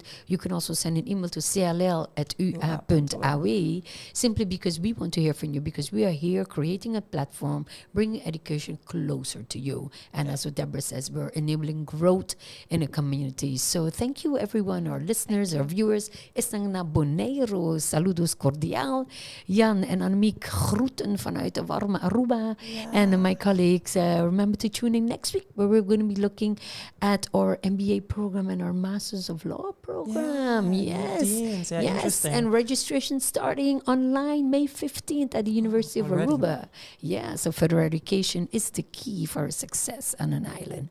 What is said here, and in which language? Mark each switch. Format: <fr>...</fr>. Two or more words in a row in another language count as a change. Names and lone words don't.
<en>You can also send an email to cll@ua.aw, simply because we want to hear from you, because we are here creating a platform, bringing education closer to you. And as what Deborah says, we're enabling growth in a community. So thank you, everyone, our listeners, our viewers.</en> <pap>Isang na Bonaire, saludos cordial.</pap> <nl>Jan en Annemiek, groeten vanuit de warme Aruba.</nl> <en>And my colleagues, remember to tune in next week, where we're going to be looking at our MBA program and our Masters of Law program. Yes. And registration starting online May 15th at the University of Aruba. Yeah, so further education is the key for success on an island.</en>